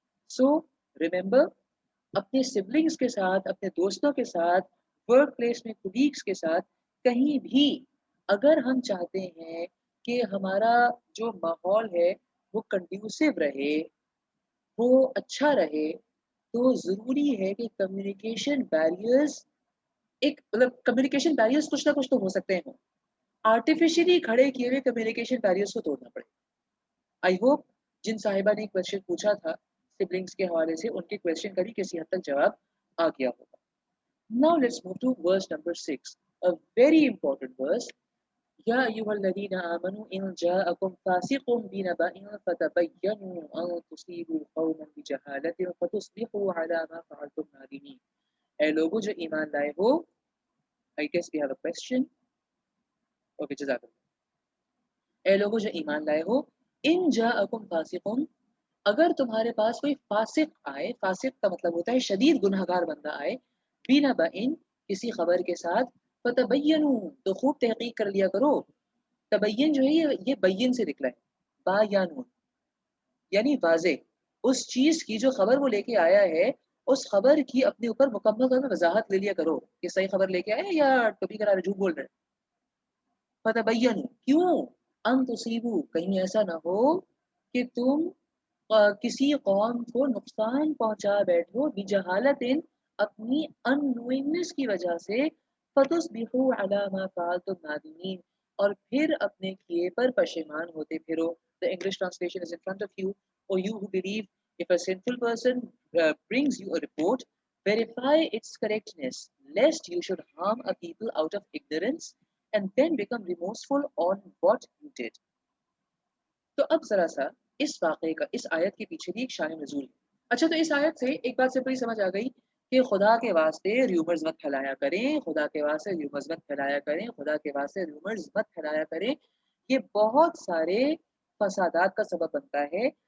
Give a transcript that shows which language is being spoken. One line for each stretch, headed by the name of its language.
Urdu: سو remember, اپنے siblings کے ساتھ, اپنے دوستوں کے ساتھ, ورک پلیس میں کولیگز کے ساتھ, کہیں بھی اگر ہم چاہتے ہیں کہ ہمارا جو ماحول ہے وہ کنڈیوسو رہے, وہ اچھا رہے, تو ضروری ہے کہ کمیونیکیشن بیریئرز مطلب کمیونیکیشن بیریئرز کچھ نہ کچھ تو ہو سکتے ہیں. آرٹیفیشلی کھڑے کیے ہوئے کمیونیکیشن بیریئرز کو توڑنا پڑے. آئی ہوپ جن صاحبہ نے ایک کویشچن پوچھا تھا سبلنگز کے حوالے سے, ان کے کویشچن کا بھی کسی حد تک جواب آ گیا ہوگا.
English: Now let's move to verse number 6, a very important verse.
Arabic: يا أيها الذين آمنوا إن جاءكم فاسق بنبأ فتبينوا أن تصيبوا قوما بجهالة فتصبحوا على ما فعلتم نادمين.
Urdu: اے لوگوں جو ایمان لائے ہو,
English: I guess we have a question. Okay,
Urdu: جزاک اللہ. اے لوگوں جو ایمان لائے ہو،
Arabic: ان جاءکم فاسقون،
Urdu: اگر تمہارے پاس کوئی فاسق آئے، فاسق کا مطلب ہوتا ہے شدید گنہگار بندہ آئے، بنبأ، کسی خبر کے ساتھ، فتبینوا، تو خوب تحقیق کر لیا کرو. تبین جو ہے یہ بین سے نکلا ہے، با یا نون، یعنی واضح اس چیز کی جو خبر وہ لے کے آیا ہے، اس خبر کی اپنے اوپر مکمل طور پر وضاحت لے لیا کرو کہ صحیح خبر لے کے آئے یا کبھی کرا جھوٹ بول رہے. فتبینوا، کیوں؟ ان تصیبوا، کہیں ایسا نہ ہو کہ تم کسی قوم کو نقصان پہنچا بیٹھو بجہالت، اپنی ان نوئنگنس کی وجہ سے،
Arabic: فتصبحوا علی ما فعلتم نادمین،
Urdu: اور پھر اپنے کیے پر پشیمان ہوتے پھرو.
English: The English translation is in front of you. O you who believe, if a sinful person brings you a report, verify its correctness, lest you should harm a people out of ignorance and then become remorseful on what you did.
Urdu: تو اب ذرا سا اس واقعے کا، اس آیت کے پیچھے بھی ایک شان نزول ہے. اچھا، تو اس آیت سے ایک بات سمپلی سمجھ آ گئی کہ خدا کے واسطے ریومرز مت پھیلایا کریں، خدا کے واسطے ریومرز مت پھیلایا کریں، خدا کے واسطے ریومرز مت پھیلایا کریں. یہ بہت سارے فسادات کا سبب بنتا ہے.